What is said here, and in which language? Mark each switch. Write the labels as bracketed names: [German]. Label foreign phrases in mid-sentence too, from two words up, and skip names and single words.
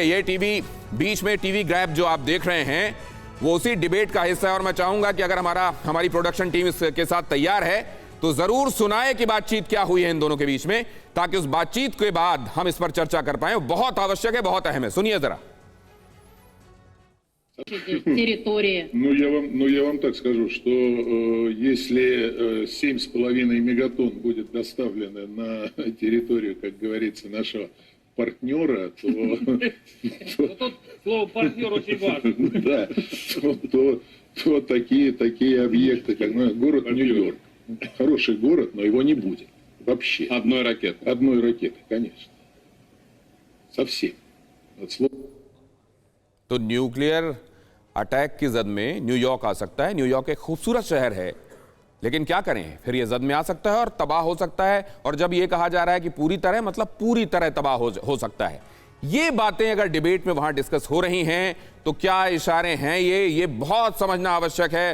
[Hindi] ये टीवी बीच में [English] TV grab [Hindi] जो आप देख रहे हैं वो उसी डिबेट का हिस्सा है, और मैं चाहूंगा कि अगर हमारी [English] production team [Hindi] इसके साथ तैयार है तो जरूर सुनाए कि बातचीत क्या हुई है इन दोनों के बीच में, ताकि उस बातचीत के बाद हम इस पर चर्चा कर पाए। बहुत आवश्यक है, बहुत अहम है। सुनिए जरा। [Russian] территории. Я вам так скажу, что если 7,5 мегатонн будет доставлено на территорию, как говорится, нашего партнера, то... Тут слово партнер очень важно. Да, то такие объекты, как город Нью-Йорк. Хороший город, но его не будет. Вообще. Одной ракеты. Одной ракеты, конечно. Совсем. От слова. [Hindi] तो [English] nuclear attack [Hindi] की जद में न्यूयॉर्क आ सकता है। न्यूयॉर्क एक खूबसूरत शहर है, लेकिन क्या करें, फिर ये जद में आ सकता है और तबाह हो सकता है। और जब ये कहा जा रहा है कि पूरी तरह, मतलब पूरी तरह तबाह हो सकता है। ये बातें अगर डिबेट में वहां डिस्कस हो रही हैं तो क्या इशारे हैं ये बहुत समझना आवश्यक है।